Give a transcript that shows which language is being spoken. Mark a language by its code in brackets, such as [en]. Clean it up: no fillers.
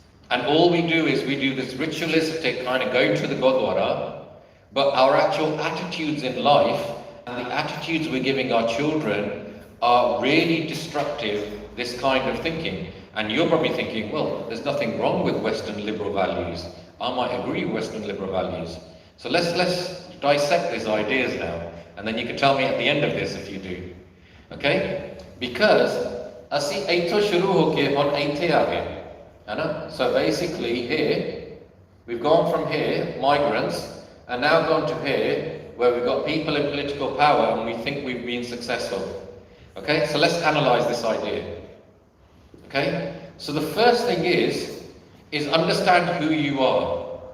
[en] And all we do is we do this ritualistic kind of going to the Gurdwara, but our actual attitudes in life and the attitudes we're giving our children are really destructive, this kind of thinking. And you're probably thinking, well, there's nothing wrong with Western liberal values. I might agree with Western liberal values. So let's dissect these ideas now, and then you can tell me at the end of this if you do. Okay? [pa] Because ਅਸੀਂ ਇੱਥੋਂ ਸ਼ੁਰੂ ਹੋ ਕੇ ਹੁਣ ਇੱਥੇ ਆ ਗਏ, ਹੈ ਨਾ? [en] So basically here, we've gone from here, migrants, and now gone to here, where we've got people in political power and we think we've been successful. Okay? So let's analyze this idea. Okay? So the first thing is understand who you are.